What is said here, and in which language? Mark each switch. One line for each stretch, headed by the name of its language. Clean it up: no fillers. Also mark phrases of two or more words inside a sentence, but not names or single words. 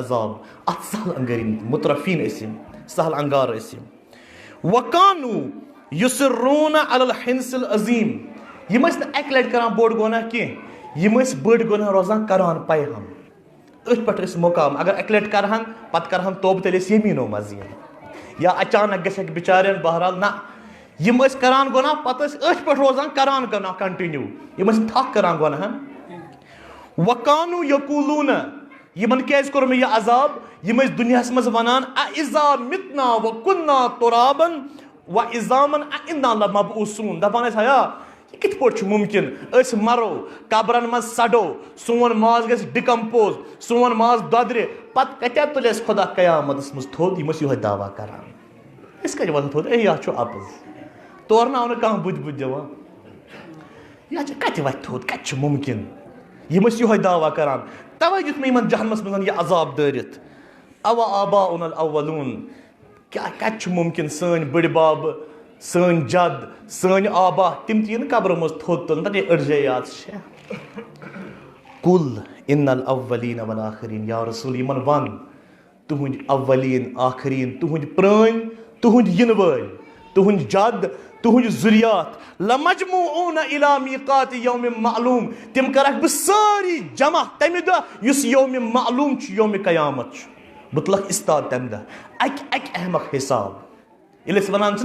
Kashmiri: عذاب اتھ سہل انگٲری مترفیٖن ٲسۍ یِم سہل انگار ٲسۍ یِم
Arabic: وکانو یُسرون علی الحنس العظیٖم
Kashmiri: یِم ٲسۍ نہٕ اکہِ لٹہِ کران بوٚڑ گۄناہ کینٛہہ یِم ٲسۍ بٔڑۍ گۄناہ روزان کران پے ہم أتھۍ پٮ۪ٹھ ٲسۍ مُقام اگر اکہِ لٹہِ کرہن پتہٕ کرہن توبہٕ تیٚلہِ ٲسۍ یمیٖنو منٛز یِن یا اچانک گژھکھ بِچارٮ۪ن بہرحال نہ یِم ٲسۍ کران گۄناہ پتہٕ ٲسۍ أتھۍ پٮ۪ٹھ روزان کران گۄناہ کنٹِنیو یِم ٲسۍ نہٕ تھکھ کران گۄناہن
Arabic: وکانو یقولون
Kashmiri: یِمن کیازِ کوٚر مےٚ یہِ عذاب یِم ٲسۍ دُنیاہس منٛز ونان
Arabic: اذا متنا وکنا ترابن وعظامن انا لمبعوثون
Kashmiri: دپان ٲسۍ ہیا یہِ کِتھ پٲٹھۍ چھُ مُمکِن أسۍ مرو قبرن منٛز سڑو سون ماز گژھِ ڈِکمپوز سون ماز دۄدرِ پتہٕ کتہِ تُلہِ اَسہِ خۄدا قیامتس منٛز تھوٚد یِم ٲسۍ یِہوے دعوا کران أسۍ کتہِ وَتھو تھوٚد اے یتھ چھُ اَپُز تورٕ نہٕ آو نہٕ کانٛہہ بُتھِ دِوان یہِ کتہِ وتھِ تھوٚد کتہِ چھُ مُمکِن یِم ٲسۍ یِہوے دعوا کران توے دیُت مےٚ یِمن جہنمس منٛز یہِ عذاب دٲرِتھ
Arabic: اوا آباؤنا الاولون
Kashmiri: کتہِ چھُ مُمکِن سٲنۍ بٔڑۍ بب سٲنۍ جد سٲنۍ آبا تِم تہِ یِن قبرو منٛز تھوٚد تُلنہٕ دپہِ ہے أڑجے یاد چھےٚ
Arabic: کُل ان الاولین والآخرین
Kashmiri: یا رسول یِمن ون تُہنٛدۍ اولین آخرین تُہنٛدۍ پرٲنۍ تُہنٛدۍ یِنہٕ وٲلۍ تُہنٛدۍ جد تُہنٛدۍ ذُریات
Arabic: لمجموعون الی میقات یوم معلوم
Kashmiri: تِم کرکھ بہٕ سٲری جمع تمہِ دۄہ یُس یومِ معلوم چھُ یومِ قیامت چھُ بہٕ تُلکھ استاد تمہِ دۄہ اکہِ اہمک حساب ییٚلہِ أسۍ ونان چھِ